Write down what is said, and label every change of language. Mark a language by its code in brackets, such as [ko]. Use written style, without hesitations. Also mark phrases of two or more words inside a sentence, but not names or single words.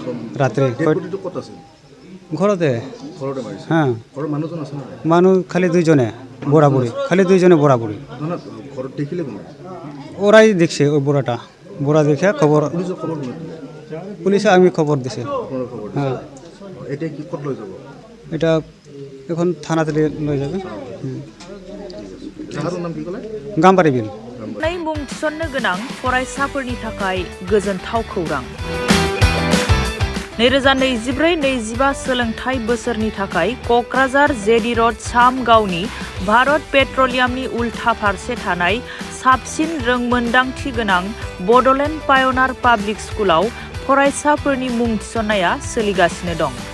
[bn] রাত্রে ঘরতে, হ্যাঁ, মানুষ খালি 2 জনে বড়াবুড়ি, খালি 2 জনে বড়াবুড়ি। ওরাই দেখছে, ওই বুড়া দেখে খবর পুলিশে আমি খবর দিছে। হ্যাঁ, এটা এখন থানাতে লয়ে যাবে। [brx] गाम्बारि बिल। मुं थिसननो गोनां फरायसाफोरनि थाखाय गोजोनथाव खौरां। 2024-25 सोलोंथाइ बोसोरनि थाखाय क'क्राझार जेडि र'ड सामगावनि भारत पेट्रलियामनि उल्था फारसे थानाय साबसिन रोंमोन्दांथि गोनां बड'लेण्ड पायनार पाब्लिक स्कुलाव फरायसाफोरनि मुं थिसननाया सोलिगासिनो दं।